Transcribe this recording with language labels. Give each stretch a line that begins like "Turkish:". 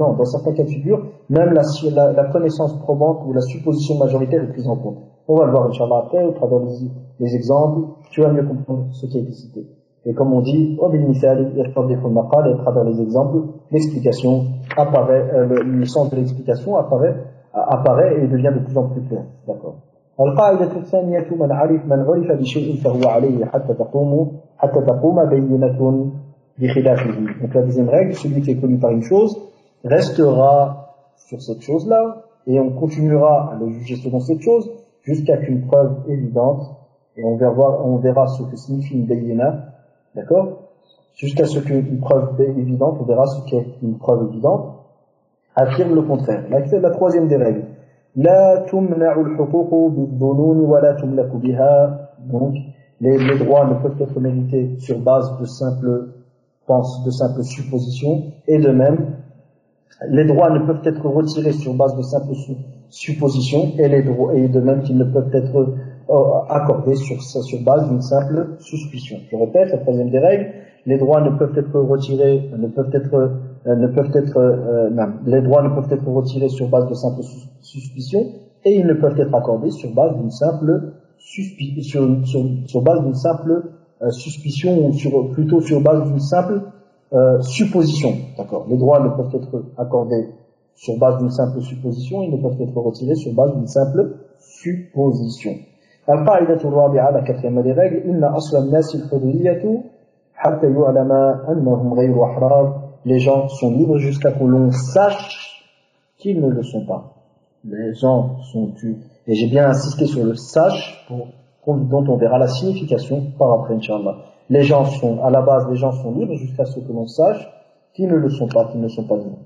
French: Non, dans certains cas de figure, même la connaissance probante ou la supposition majoritaire est prise en compte. On va le voir, Inch'Allah, après, au travers des exemples, tu vas mieux comprendre ce qui a été cité. Et comme on dit, au bin misal, il à travers les exemples, l'explication apparaît, le sens de l'explication apparaît et devient de plus en plus clair. D'accord.
Arabic: القاعدة الثانية من عرف بشيء فهو عليه حتى تقوم بينة بخلافه.
French: Donc la deuxième règle, celui qui est connu par une chose restera sur cette chose-là et on continuera à le juger selon cette chose jusqu'à qu'une preuve évidente, et on verra ce que signifie une bayina, d'accord, jusqu'à ce qu'une preuve évidente, on verra ce qu'est une preuve évidente, affirme le contraire. La troisième des règles.
Arabic: لا تمنع الحقوق بالظنون ولا تملك بها. Donc,
French: les droits ne peuvent être mérités sur base de simples penses, de simples suppositions, et de même, les droits ne peuvent être retirés sur base de simples suppositions, et les droits, et de même qu'ils ne peuvent être accordés sur base d'une simple suspicion. Je répète, la troisième des règles, les droits ne peuvent être retirés, les droits ne peuvent être retirés sur base de simples suspicions, et ils ne peuvent être accordés sur base d'une simple suspicion, ou plutôt sur base d'une simple supposition. D'accord. Les droits ne peuvent être accordés sur base d'une simple supposition, ils ne peuvent être retirés sur base d'une simple supposition.
Arabic: القاعدة الرابعة على كثير من الرجل إن أصل الناس الحرية حتى يعلم أنهم غير أحرار.
French: Les gens sont libres jusqu'à que l'on sache qu'ils ne le sont pas. Les gens sont tués. Et j'ai bien insisté sur le sache dont on verra la signification par après, Inch'Allah. Les gens sont, à la base, les gens sont libres jusqu'à ce que l'on sache qu'ils ne le sont pas, qu'ils ne sont pas libres.